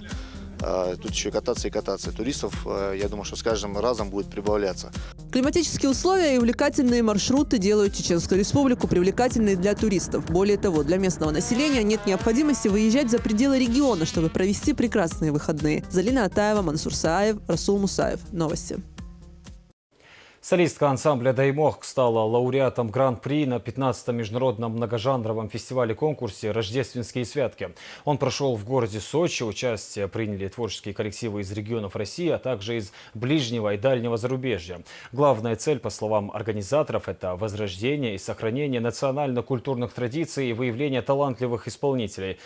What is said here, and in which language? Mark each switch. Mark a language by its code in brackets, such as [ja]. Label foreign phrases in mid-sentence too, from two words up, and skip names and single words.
[ru] Тут еще кататься и кататься. Туристов, я думаю, что с каждым разом будет прибавляться. Климатические условия и увлекательные маршруты делают Чеченскую Республику привлекательной для туристов. Более того, для местного населения нет необходимости выезжать за пределы региона, чтобы провести прекрасные выходные. Залина Атаева, Мансур Сааев, Расул Мусаев. Новости. Солистка ансамбля «Даймох» стала лауреатом Гран-при на 15-м международном многожанровом фестивале-конкурсе «Рождественские святки». Он прошел в городе Сочи. Участие приняли творческие коллективы из регионов России, а также из ближнего и дальнего зарубежья. Главная цель, по словам организаторов, это возрождение и сохранение национально-культурных традиций и выявление талантливых исполнителей.